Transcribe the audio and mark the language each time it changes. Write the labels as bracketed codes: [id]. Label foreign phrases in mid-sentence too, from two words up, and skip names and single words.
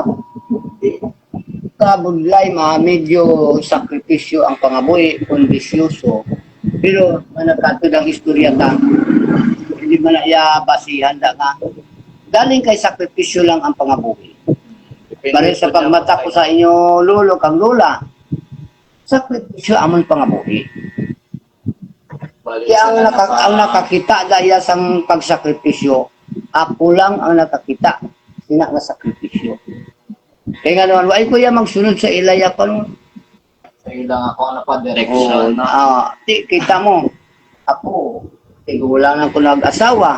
[hil] Di, kabudlay, medyo sakripisyo ang pangaboy, kondisyoso. Pero, managkatod ang istorya ka, hindi man na basihan da nga. Galing kay sakripisyo lang ang pangabuhi. Pare sa pagmata ko sa inyo lolo kang lola, sakripisyo amon pangabuhi. Kaya ang nakakita dahil sa pagsakripisyo, ako lang ang nakakita sina nga sakripisyo. Kaya nga naman, ay kuya magsunod sa ilaya pa no. Sa ilang ako ano pa direction. [tl] Kita mo, ako, wala na ako nag-asawa.